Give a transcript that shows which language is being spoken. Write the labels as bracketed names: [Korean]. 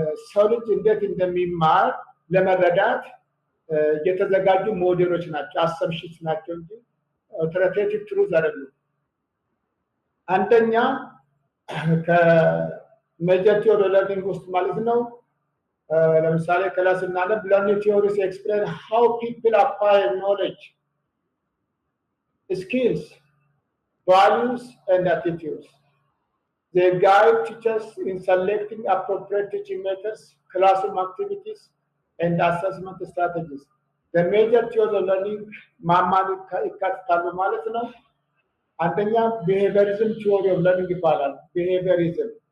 [Amharic] ሰው ልጅ እንዴት እንደሚማር ለመረዳት የተዘጋጁ ሞዴሎች ናቸው፣ አሰምሽንስ ናቸው እንጂ [English] ኦተሪቴቲቭ ትሩዝ [Amharic] አይደሉም። አንደኛ ከሜጀር ቲዮሪ ለርኒንግ ውስጥ ማለት ነው ለምሳሌ ክላስ እናነብ [English] ለርኒንግ ቲዮሪስ ኤክስፕሌን ሃው ፒፕል አኳየር ኖሌጅ ስኪልስ values and attitudes. They guide teachers in selecting appropriate teaching methods, classroom activities, and assessment strategies. The major theories of learning [Amharic] ማማን ይካተታሉ ማለት ነው። አንደኛ [English] behaviorism theory of learning ይባላል። behaviorism